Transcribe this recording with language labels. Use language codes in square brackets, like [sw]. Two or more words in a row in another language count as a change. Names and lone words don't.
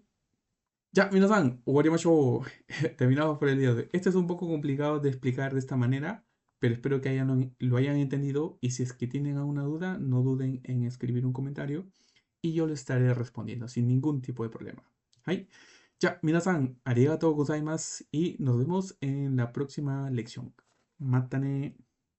[es] Ya, [ja] 皆さん、終わりましょう. [es] Terminamos por el día de hoy. Este es un poco complicado de explicar de esta manera, pero espero que lo hayan entendido. Y si es que tienen alguna duda, no duden en escribir un comentario y yo les estaré respondiendo sin ningún tipo de problema. ¿Hay? Ya, [ja] 皆さん、ありがとうございます [es] y nos vemos en la próxima lección. Matane.